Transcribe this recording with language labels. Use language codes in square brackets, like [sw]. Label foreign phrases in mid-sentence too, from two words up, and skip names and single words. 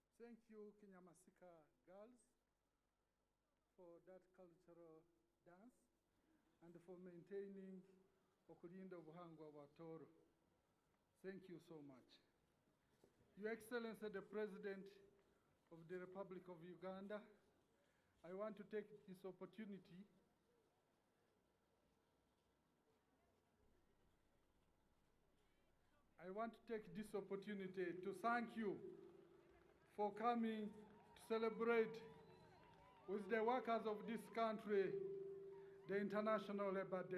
[en] thank you, Kinyamasika girls, for that cultural dance and for maintaining [ttj] okulinda obuhangwa bwa Toro. [en] Thank you so much. Your Excellency, the President of the Republic of Uganda, I want to take this opportunity to thank you for coming to celebrate with the workers of this country the International Labour Day.